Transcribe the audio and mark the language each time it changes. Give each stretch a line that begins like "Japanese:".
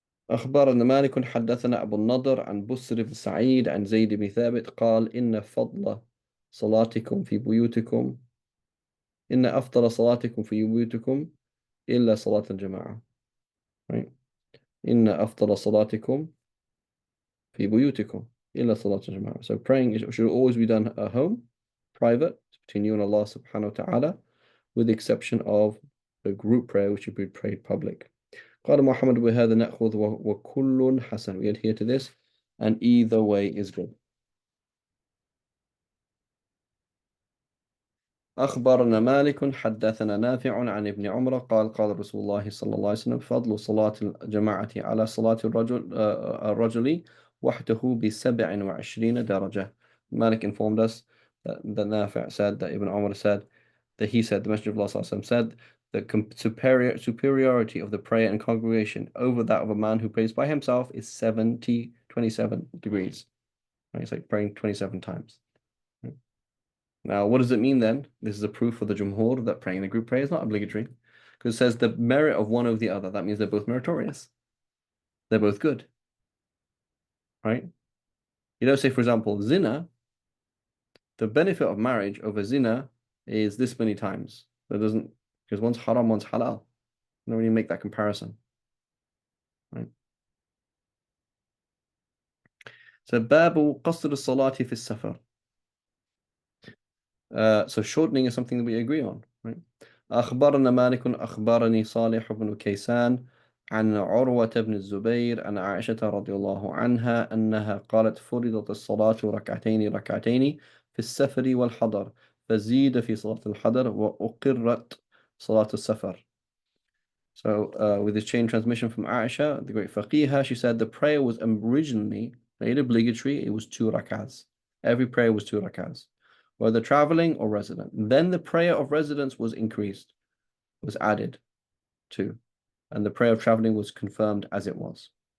Arabic: أخبرنا مالك حدثنا أبو النضر عن بسر بن سعيد عن زيد بن ثابت قال إن فضل صلاتكم في بيوتكم إن أفضل صلاتكم في بيوتكم إلا صلاة الجماعة. Right? إن أفضل صلاتكم في بيوتكم إلا صلاة الجماعة.
English: So praying should always be done at home, private, between you and Allah subhanahu wa ta'ala, with the exception of the group prayer, which should be prayed public.
Arabic: قال محمد بهذا نأخذ وكل حسن.
English: We adhere to this, and either way is good.
Arabic: أخبرنا مالك حدثنا نافع عن ابن عمر قال قال رسول الله صلى الله عليه وسلم فضل صلاة الجماعة على صلاة الرجل وحده ب27 درجة.
English: Malik informed us that Nafi' said that Ibn Umar said that he said the Messenger of Allah صلى الله عليه وسلم said the superiority of the prayer and congregation over that of a man who prays by himself is 27 degrees. Right? It's like praying 27 times. Now, what does it mean then? This is a proof for the Jumhur that praying the group prayer is not obligatory. Because it says the merit of one over the other. That means they're both meritorious. They're both good. Right? You don't say, for example, zina, the benefit of marriage over zina is this many times. That doesn't, because one's haram, one's halal. You don't really make that comparison. Right? So,
Arabic: babu qasr as-salati fi safar.
English: So shortening is something that we agree on, right?
Arabic: أخبرنا مالك أخبرني صالح بن كيسان عن عروة بن الزبير عن عائشة رضي الله عنها أنها قالت فرضت الصلاة ركعتين ركعتين في السفر والحضر فزيد في صلاة الحضر وأقرت صلاة السفر.
English: So with this chain transmission from Aisha, the great faqihah, she said the prayer was originally made obligatory. It was 2 rak'ahs. Every prayer was 2 rak'ahs, whether traveling or resident. Then the prayer of residence was increased, was added to, and the prayer of traveling was confirmed as it was.